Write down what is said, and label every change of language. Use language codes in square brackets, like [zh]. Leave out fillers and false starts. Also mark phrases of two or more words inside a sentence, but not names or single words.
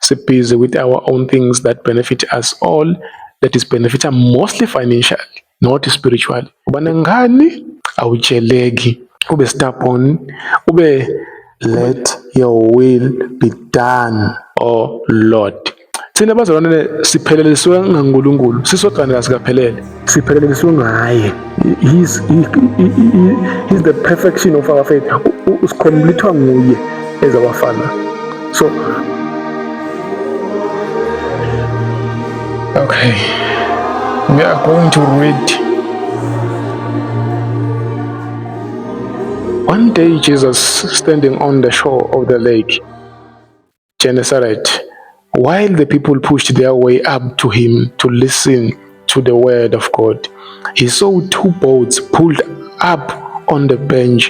[en] busy with our own things that benefit us all, that is benefit us mostly financially, not spiritually. [ss] Ubana ngani awutsheleki, ube stubborn, ube [en] let your will be done, oh Lord. [ss] Thina bazalwane siphelelisiwe ngaNkulunkulu, sisogana kasikaphelele, siphelelisiwe ngaye. [en] He's the perfection of our faith. [ss] Usikhomlithwa nguye [en] as our Father. So, okay, we are going to read. One day Jesus, standing on the shore of the lake Gennesaret, while the people pushed their way up to him to listen to the word of God, he saw two boats pulled up on the bench.